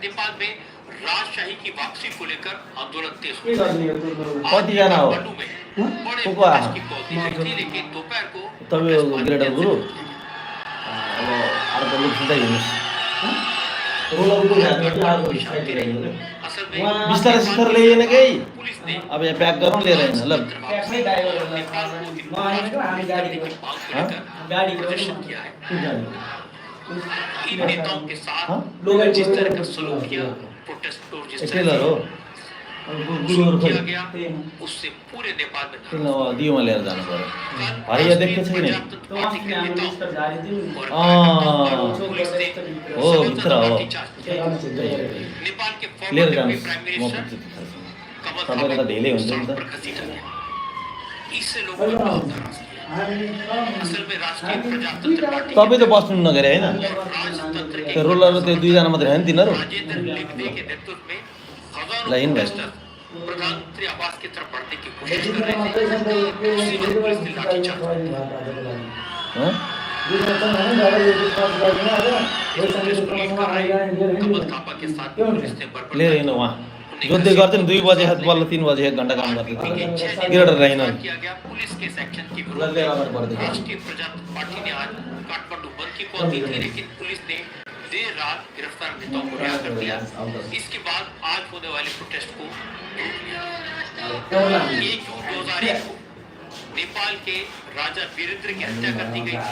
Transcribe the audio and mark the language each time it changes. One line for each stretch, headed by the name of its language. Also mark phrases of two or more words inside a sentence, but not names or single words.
Hindi: नेपाल में राजशाही की वापसी को लेकर आंदोलन तेज हो गया। काठमांडू में बड़े प्रोटेस्ट की कौती हुई थी, लेकिन दोपहर को असल में
Nepali: बिस्तारै सिस्तारै ल्याइएन कि
Hindi: पुलिस ने
Nepali: अब यहाँ प्याक गरौँ लिएर होइन ल
Hindi: प्रदर्शन किया है। इन नेताओं के साथ जिस तरह का सलूक किया, प्रोटेस्टों जिस तरह
Nepali: टेलर हो
Hindi: किया गया, उससे पूरे नेपाल में
Nepali: दियोमा लिएर जानु पर्यो हरिया देख्छ छैन हो भित्र हो
Hindi: नेपाल के
Nepali: लिएर
Hindi: फॉर्मर
Nepali: जानुहोस्
Hindi: प्राइम
Nepali: म
Hindi: मिनिस्टर
Nepali: पुग्छु तपाईँको त ढिलै हुन्छ नि त
Hindi: इससे लोगों ने बहुत नाराज किया। असल में राष्ट्रीय प्रजातंत्र पार्टी
Nepali: तपाईँ त बस्नु नगरे होइन
Hindi: राजतंत्र के
Nepali: त्यो रोलर त्यो दुईजना मात्रै होइन तिनीहरू
Hindi: राजेंद्र लिग्दे के नेतृत्व में हजारों
Nepali: लाइन भाइ
Hindi: प्रोटेस्टर प्रधानमंत्री आवास की तरफ बढ़ने की कोशिश कर रहे थे। उसी वक्त पुलिस ने लाठीचार्ज कमल थापा के साथ पुलिस ने
Nepali: लिएर हिँड्नु उहाँ जोत्दै गर्छ नि 2 बजे बल्ल 3 बजे 1 घन्टा काम गर्दै गिरडर रहेन
Hindi: किया गया। पुलिस के सेक्शन के विरोध में राष्ट्रीय प्रजातंत्र पार्टी ने आज काठमांडू बंद की कॉल दी थी, लेकिन पुलिस ने देर रात गिरफ्तार नेताओं को रिहा कर दिया। इसके बाद आज होने वाले प्रोटेस्ट को रोक लिया। 1 जून 2001 को नेपाल के राजा वीरेंद्र की हत्या कर दी गई थी।